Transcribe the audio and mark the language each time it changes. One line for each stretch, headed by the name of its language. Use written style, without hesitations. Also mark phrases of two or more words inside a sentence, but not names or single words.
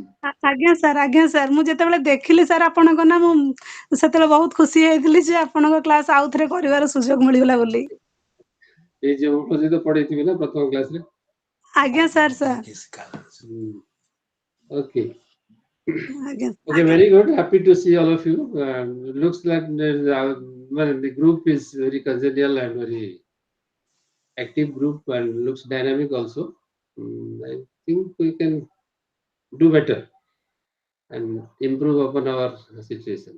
Odia: ଆଜ୍ଞା ସାର୍, ମୁଁ ଯେତେବେଳେ ଦେଖିଲି ସାର୍ ଆପଣଙ୍କ ନା, ମୁଁ ସେତେବେଳେ ବହୁତ ଖୁସି ହେଇଥିଲି ଯେ ଆପଣଙ୍କ କ୍ଲାସ୍ ଆଉ ଥରେ କରିବାର ସୁଯୋଗ ମିଳିଗଲା ବୋଲି। ଏଇ ଯୋଉ ତ ପଢେଇଥିବି ନା ପ୍ରଥମ କ୍ଲାସରେ। ଆଜ୍ଞା ସାର୍।
English: Okay.
Odia: ଆଜ୍ଞା।
English: Okay, very good. Happy to see all of you. Looks like the group is very congenial and very active group and looks dynamic also. I think we can do better and improve upon our situations.